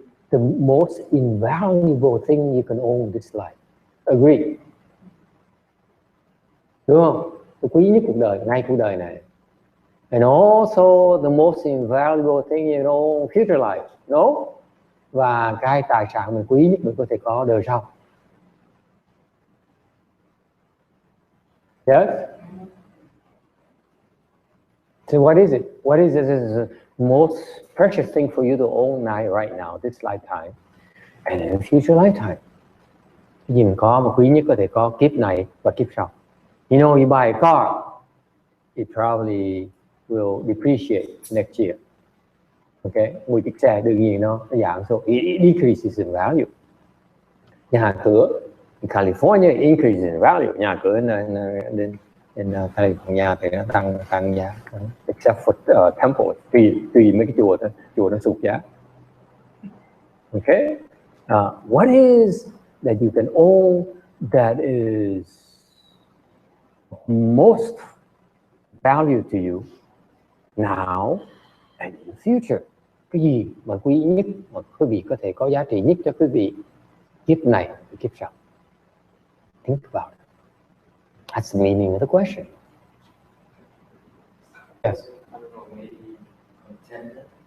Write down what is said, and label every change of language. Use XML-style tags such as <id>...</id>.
<en>The most invaluable thing you can own this life. Agree?</en> <vi>Đúng không? Cái quý nhất cuộc đời, ngay cuộc đời này.</vi> <en>And also the most invaluable thing you know future life. No?</en> <vi>Và cái tài sản mình quý nhất mình có thể có đời sau.</vi> <en>Yes? So what is it? What is the most precious thing for you to own right now, this lifetime, and in future lifetime?</en> <vi>Cái gì mình có mà quý nhất có thể có kiếp này và kiếp sau.</vi> <en>You know, you buy a car, it probably will depreciate next year.</en> <vi>Okay, mua chiếc xe đương nhiên nó giảm số,</vi> <en>it decreases in value.</en> <vi>Nhà cửa</vi> <en>in California</en> <vi>increases in value. Nhà cửa in California thì nó tăng giá,</vi> <en>except for temple,</en> <vi>tùy mấy cái chùa nó sụt giá.</vi> <en>Okay, what is that you can own that is most value to you now and in the future?</en> <vi>Cái gì mà quý nhất mà quý vị có thể có giá trị nhất cho quý vị kiếp này và kiếp sau?</vi> <en>Think about it. That's the meaning of the question. Yes. I don't know, maybe contentment.</en>